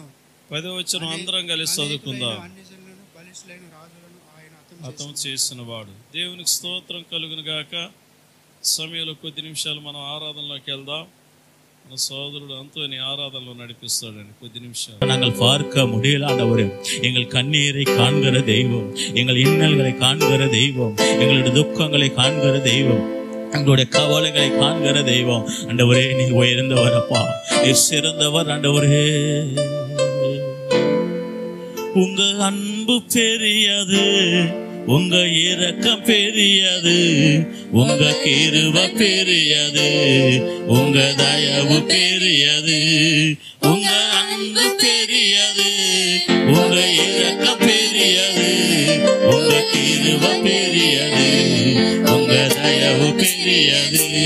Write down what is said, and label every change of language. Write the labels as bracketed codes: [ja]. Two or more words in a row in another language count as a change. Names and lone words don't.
[te] 10వ వచనం అందరం కలిసి చదువుకుందాం. అన్ని జనులను, బలిష్ఠులైన రాజులను ఆయన హతం చేసిన వాడు. దేవునికి స్తోత్రం కలుగును గాక. సమయంలో కొద్ది నిమిషాలు మనం ఆరాధనలోకి వెళ్దాం. మన సోదరుడు అంతోని ఆరాధనలో నడిపిస్తాడండి. కొద్ది నిమిషాలు. [ta] நாங்கள் பார்க்க முடியலாண்டவரே, எங்கள் கண்ணீரை காண்கிற தெய்வம், எங்கள் இன்னல்களை காண்கிற தெய்வம், எங்களுடைய துக்கங்களை காண்கிற தெய்வம், எங்களுடைய கவலைகளை காண்கிற தெய்வம். ஆண்டவரே, நீ உயர்ந்தவர் அப்பா, நீ சிறந்தவர் ஆண்டவரே. உங்க அன்பு பெரியது, உங்க இரக்கம் பெரியது, உங்க கிருபை பெரியது, உங்க தயவு பெரியது, உங்க அன்பு பெரியது, உங்க இரக்கம் பெரியது, உங்க கிருபை பெரியது, உங்க தயவு பெரியது.